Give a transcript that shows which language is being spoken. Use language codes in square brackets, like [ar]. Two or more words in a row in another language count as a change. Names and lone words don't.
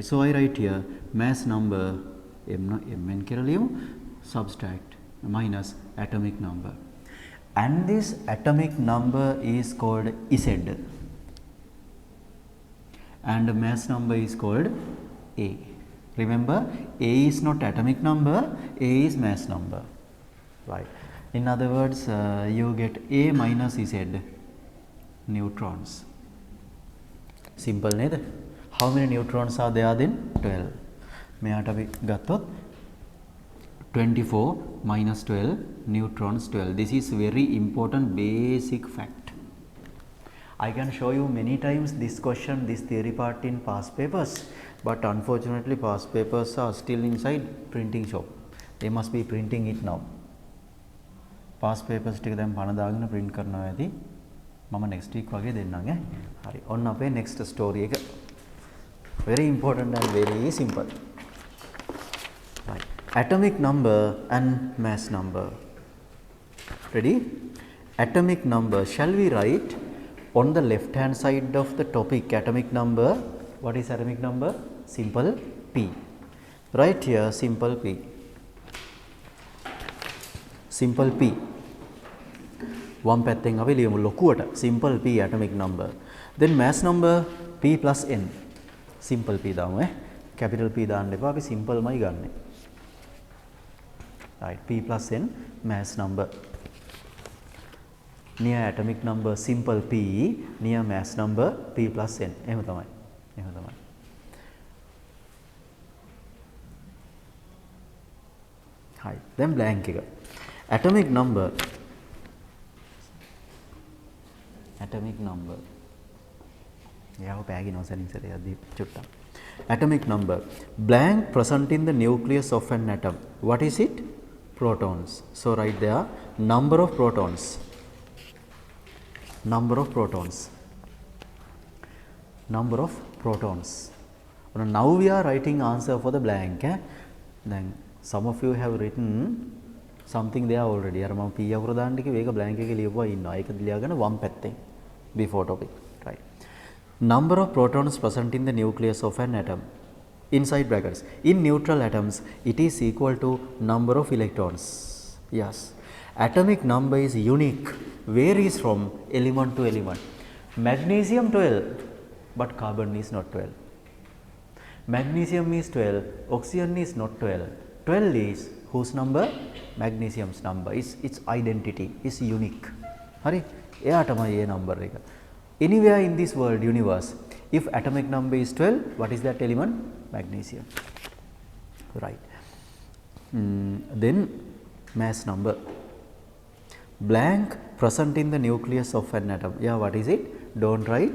[en] So I write here mass number mn subtract minus atomic number, and this atomic number is called Z, and mass number is called A. Remember, A is not atomic number, A is mass number, right. In other words, you get A minus Z neutrons. Simple neither. How many neutrons are there then? 12. [si] මෙයාට අපි ගත්තොත් 24 minus 12 neutrons 12. [en] This is very important basic fact. I can show you many times this question, this theory part in past papers, but unfortunately past papers are still inside printing shop. They must be printing it now. [si] Past papers ටික දැන් පණ දාගෙන print කරනවා ඇති. මම [en] next week [si] වගේ දෙන්නම් ඈ. හරි. ඔන්න අපේ [en] next story [si] එක. [en] Very important and very simple. Right. Atomic number and mass number. Ready? Atomic number. Shall we write on the left hand side of the topic atomic number? What is atomic number? Simple P. Right here simple P. Simple P. One [si] පැත්තෙන් අපි ලියමු ලොකුවට [en] simple P atomic number. Then mass number P plus N. Simple P [si] දාමු [en] capital P [si] දාන්න එපා අපි simple මයි ගන්නෙ. [en] Right, P plus N mass number. Near atomic number simple P, near mass number P plus N. [si] එහෙම තමයි. එහෙම තමයි. [en] Hi, then blank එක. Atomic number. Atomic number. Yeah, atomic number. Blank present in the nucleus of an atom. What is it? Protons. So write there number of protons. Number of protons. Number of protons. Now we are writing answer for the blank. Then some of you have written something there already. [si] අර මම P අකුර දාන්න කිව්වේ ඒක blank එකේ ලියපුවා ඉන්නවා. ඒක ලියාගෙන වම් පැත්තෙන් [en] before topic. [si] Right. [en] Number of protons present in the nucleus of an atom. Inside brackets. In neutral atoms, it is equal to number of electrons. Yes. Atomic number is unique. Varies from element to element. Magnesium 12, but carbon is not 12. Magnesium is 12, oxygen is not 12. 12 is whose number? Magnesium's number. Its identity is unique. [si] Hari, එයාටම ඒ number එක. [en] Anywhere in this world universe, if atomic number is 12, what is that element? Magnesium. Right. Then mass number. Blank present in the nucleus of an atom. Yeah, what is it? Don't write.